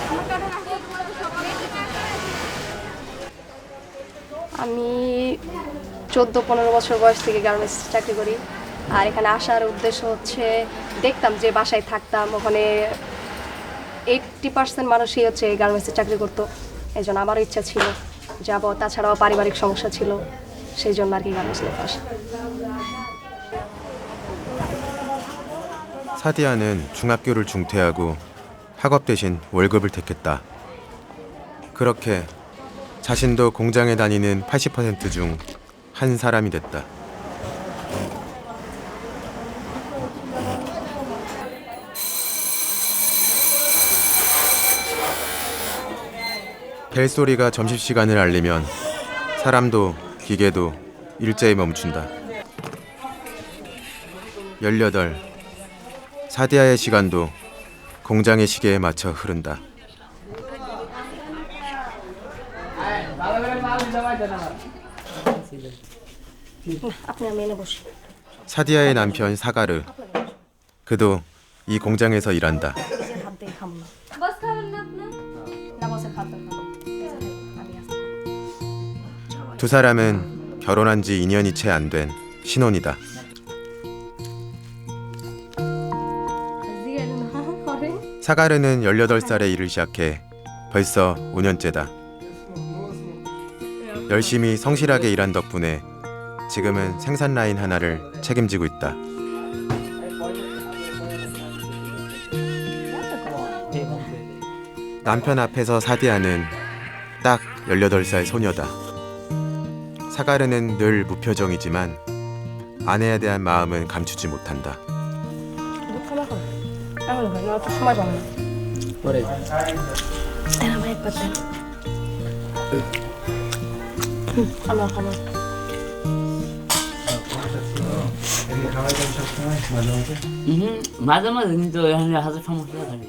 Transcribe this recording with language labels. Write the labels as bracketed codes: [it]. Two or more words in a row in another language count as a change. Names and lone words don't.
[bn] আমি 14-15 বছর বয়স থেকে গার্মেন্টস চাকরি করি। আর এখানে আসার উদ্দেশ্য হচ্ছে, দেখতাম যে বাসায় থাকতাম ওখানে 80% মানুষই হচ্ছে গার্মেন্টসে চাকরি করতো, এই জন্য আমারও ইচ্ছা ছিল যাব। তাছাড়াও পারিবারিক সমস্যা ছিল, সেই জন্য আর কি [en] garments life [bn] আসা। [ko] 사디아는 중학교를 중퇴하고 학업 대신 월급을 택했다. 그렇게 자신도 공장에 다니는 80% 중 한 사람이 됐다. 벨소리가 점심시간을 알리면 사람도 기계도 일제히 멈춘다. 18. 사디아의 시간도 공장의 시계에 맞춰 흐른다. [bn] আপনি আমি এনে বসি। [ko] 사디아의 남편 사가르. 그도 이 공장에서 일한다. [bn] হাত দিয়ে খাবো না। বস খাবেন না আপনি? না বসে খাবেন না। আমি আসি। [ko] 두 사람은 결혼한 지 2년이 채 안 된 신혼이다. 사가르는 18살에 일을 시작해 벌써 5년째다. 열심히 성실하게 일한 덕분에 지금은 생산 라인 하나를 책임지고 있다. 남편 앞에서 사디아는 딱 18살 소녀다. 사가르는 늘 무표정이지만 아내에 대한 마음은 감추지 못한다. [bn] এখন হয় না, তো সময় পাবো না। পরে আমার একবার দেন। আমার খাবার মাঝে মাঝে কিন্তু এখানে হাজার সমস্যা থাকে।